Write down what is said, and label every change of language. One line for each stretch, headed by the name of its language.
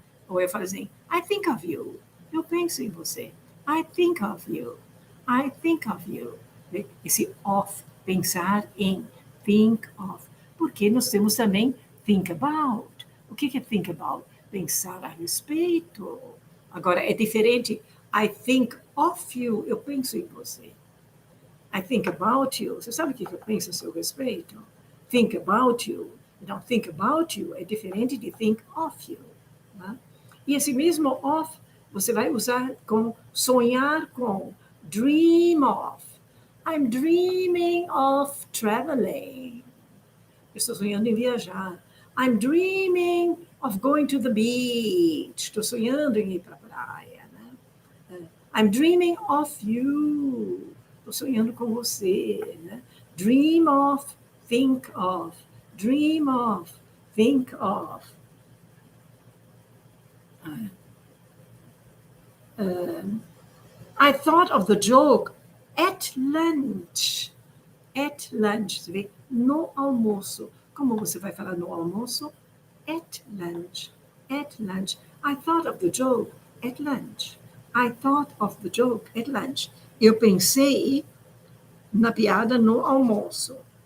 Portuguese: Ou eu falo assim,
English: I think of you.
Portuguese: Eu penso em você.
English: I think of you. I think of you.
Portuguese: Esse of, pensar em,
English: think of.
Portuguese: Porque nós temos também think about. O que é think about? Pensar a respeito. Agora, é diferente.
English: I think of you.
Portuguese: Eu penso em você.
English: I think about you.
Portuguese: Você sabe o que eu penso a seu respeito?
English: Think about you.
Portuguese: Então, think about you é diferente de think of you. Né? E esse mesmo of, você vai usar com sonhar com.
English: Dream of. I'm dreaming of traveling.
Portuguese: Estou sonhando em viajar.
English: I'm dreaming of going to the beach.
Portuguese: Estou sonhando em ir para a praia. Né?
English: I'm dreaming of you.
Portuguese: Estou sonhando com você.
English: Né? Dream of, think of. Dream of, think of. I thought of the joke at lunch.
Portuguese: At lunch, você vê, no almoço. Como você vai falar no almoço?
English: At lunch. At lunch. I thought of the joke at lunch. I thought of the joke at lunch.
Portuguese: Eu pensei na piada no almoço.